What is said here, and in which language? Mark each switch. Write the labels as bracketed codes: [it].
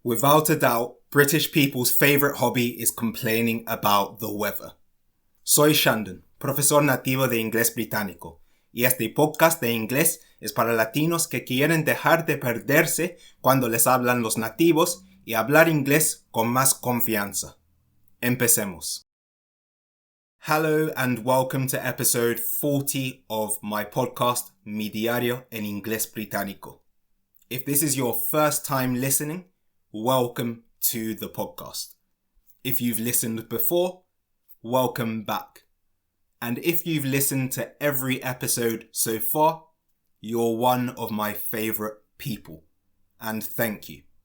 [en] Without a doubt, British people's favourite hobby is complaining about the weather. [es] Soy Shandon, profesor nativo de Inglés Británico, y este podcast de inglés es para latinos que quieren dejar de perderse cuando les hablan los nativos y hablar inglés con más confianza. Empecemos. [en] Hello and welcome to episode 40 of my podcast, Mi Diario en Inglés Británico. If this is your first time listening, welcome to the podcast. If you've listened before, welcome back. And if you've listened to every episode so far, you're one of my favourite people. And thank you.